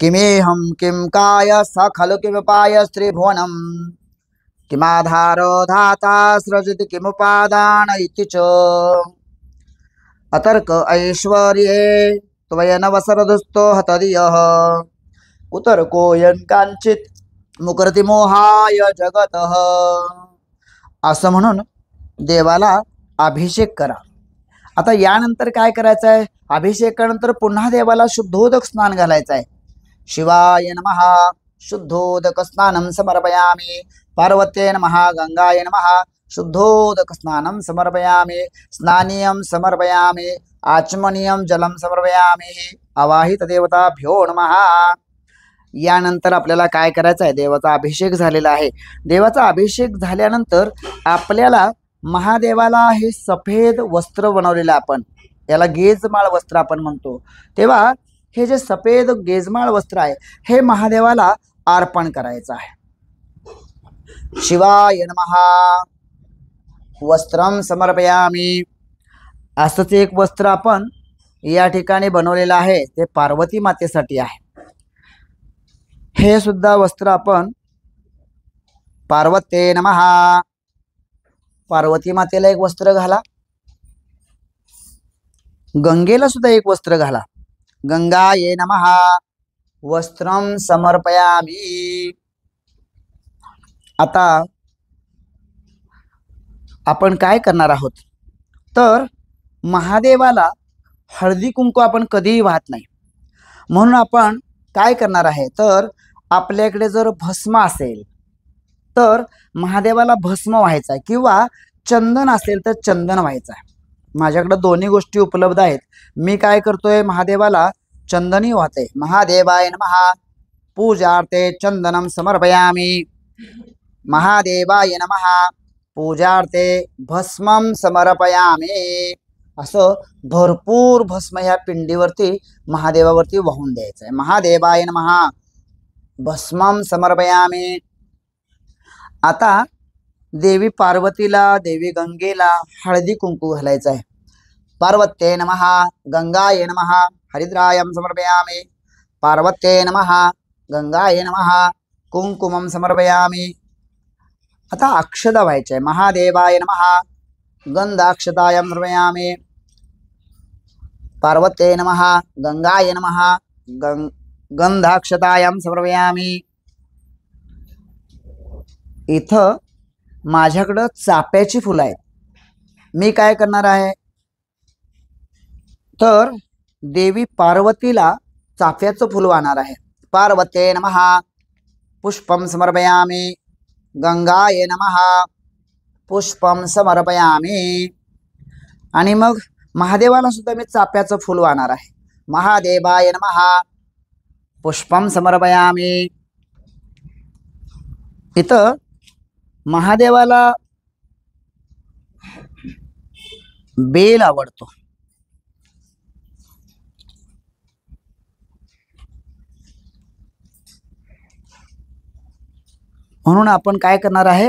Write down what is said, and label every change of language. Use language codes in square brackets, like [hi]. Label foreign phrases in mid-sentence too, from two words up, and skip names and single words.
[sa] किमेहं किं काय स खलु किमुपाय स्त्रीभुवनं किमाधारो धाता सृजति किमुपादान इति च अतर्क ऐश्वर्ये त्वयनवसरदुस्तो हतधियः कुतर्कोऽयं कांचित मुकरति मोहाय जगतः। [mr] असं म्हणून देवाला अभिषेक करा। आता यानंतर काय करायचं आहे? अभिषेकानंतर पुन्हा देवाला शुद्धोदक स्नान घालायचं आहे। [sa] शिवाय नमः शुद्धोदक स्नानं समर्पयामि, पार्वत्यै नमः गंगायै नमः शुद्धोदक स्नानं समर्पयामि, स्नानीयं समर्पयामि, आचमनीयं जलं समर्पयामि, अवाहित देवताभ्यो नमः। [mr] यानंतर आपल्याला काय करायचं आहे? देवाचा अभिषेक झालेला आहे। देवाचा अभिषेक झाल्यानंतर आपल्याला महादेवाला हे सफेद वस्त्र बनवलेलं आपण याला गेजमाळ वस्त्र आपण म्हणतो, तेव्हा हे जे सफेद गेजमाळ वस्त्र आहे हे महादेवाला अर्पण करायचं आहे। [sa] शिवाय नमः वस्त्रं समर्पयामि। [mr] असंच एक वस्त्र आपण या ठिकाणी बनवलेलं आहे, ते पार्वती मातेसाठी आहे। हे सुद्धा वस्त्र आपण [sa] पार्वते नमः, [mr] पार्वती मातेला एक वस्त्र घाला। गंगेला सुद्धा एक वस्त्र घाला। [sa] गंगाये नमः वस्त्रं समर्पयामि। [mr] आता आपण काय करणार आहोत? तर महादेवाला हळदी कुंकू आपण कधीही वाहत नाही, म्हणून आपण काय करणार आहे? तर आपल्याकडे जर भस्म असेल तर महादेवाला भस्म व्हायचा आहे, किंवा चंदन असेल तर चंदन व्हायचं आहे। माझ्याकडे दोन्ही गोष्टी उपलब्ध आहेत। मी काय करतोय? महादेवाला चंदनी वाहते। [sa] महादेवाय नमः पूजार्थे चंदनम समर्पयामि, महादेवाय नमः पूजार्थे भस्मं समर्पयामि। [mr] असं भरपूर भस्म ह्या पिंडीवरती महादेवावरती वाहून द्यायचं आहे। [sa] महादेवाय नमः भस्मं समर्पयामि। [mr] आता देवी पार्वतीला, देवी गंगेला हळदी कुंकू घालायचं आहे। [sa] पार्वत्ये नमः गंगाये नमः हरिद्रायं समर्पयामि, पार्वत्ये नमः गंगाये नमः कुंकुमं समर्पयामि। [mr] आता अक्षता व्हायच्या आहे। [sa] महादेवाय नमः गंधाक्षतायं समर्पयामि, पार्वत्ये नमः गंगाये नमः गंधाक्षतायं समर्पयामि। [mr] इथं माझ्याकडं चाफ्याची फुलं आहेत। मी काय करणार आहे? तर देवी पार्वतीला चाफ्याचं फुल वाहणार आहे। [sa] पार्वत्ये नमः पुष्पं समर्पयामि, गंगाये नमः पुष्पं समर्पयामि। [mr] आणि मग महादेवाला सुद्धा मी चाफ्याचं फुल वाहणार आहे। [sa] महादेवाय नमः पुष्पं समर्पयामि। [mr] इथं महादेवाला बेल आवडतो, म्हणून आपण काय करणार आहे?